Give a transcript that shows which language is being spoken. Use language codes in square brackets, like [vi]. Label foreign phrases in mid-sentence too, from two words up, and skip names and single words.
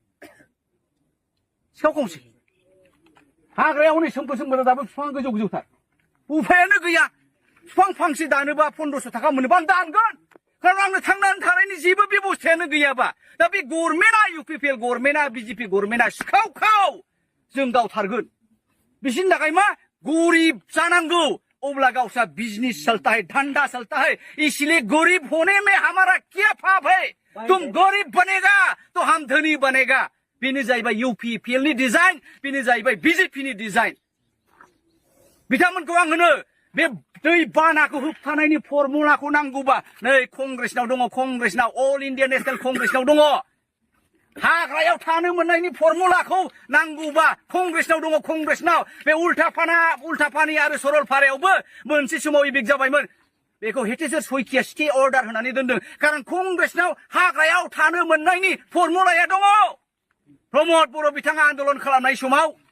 [brx] सिखाव खंसे हाग्रायाव हनै सोमखोर सोमखोर दाबो बिफां गोजौ गोजौथार उफायानो गैया बिफां फांसे दानोबा 1500 थाखा मोनोबा आं दानगोन कारण आंनो थांनानै थानायनि जेबो बेबस्थायानो गैयाबा दा बे गभर्नमेन्टआ इउपिपिएल गभर्नमेन्टआ बिजेपि गभर्नमेन्टआ सिखाव खाव जों गावथारगोन बिसिनि थाखाय मा गरिब जानांगौ अब्ला गावसा [hi] बिजनेस चलता है धंधा चलता है इसलिए गरीब होने में हमारा क्या पाप है तुम गरीब बनेगा तो हम धनी बनेगा [brx] बेनो जाहैबाय इउपिपिएल नि डिजाइन बेनो जाहैबाय बिजेपि नि डिजाइन बिथांमोनखौ आं होनो बे दै बानाखौ होबथानायनि फर्मुलाखौ नांगौबा नै कंग्रेसनाव दङ कंग्रेसनाव अल इन्डिया नेशनेल कंग्रेसनाव दङ हाग्रायाव थानो मोननायनि फर्मुलाखौ नांगौबा कंग्रेसनाव दङ कंग्रेसनाव बे उल्टापानि आरो सरलपारायावबो मोनसे समाव इबिक जाबायमोन बेखौ हेटेसर सयकिया [en] stay order [brx] होनानै दोनदों कारण कंग्रेसनाव हाग्रायाव थानो मोननायनि फर्मुलाया दङ प्रमद बर' बिथाङा आन्दोलन खालामनाय समाव